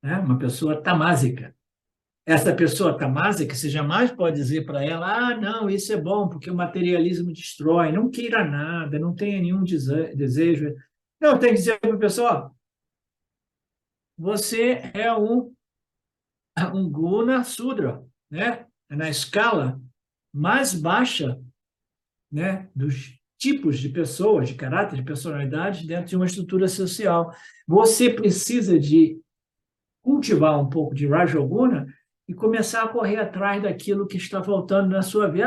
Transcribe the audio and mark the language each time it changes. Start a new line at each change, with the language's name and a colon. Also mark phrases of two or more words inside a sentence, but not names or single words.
Portuguese: né? Uma pessoa tamásica. Essa pessoa tamásica, você jamais pode dizer para ela, ah, não, isso é bom, porque o materialismo destrói, não queira nada, não tenha nenhum desejo. Não, tem que dizer para a pessoa, ó, você é um
Sanskrit: guna sudra,
Portuguese: né? Na escala mais baixa, né, dos tipos de pessoas, de caráter, de personalidade dentro de uma estrutura social. Você precisa de cultivar um pouco de Rajoguna e começar a correr atrás daquilo que está faltando na sua vida.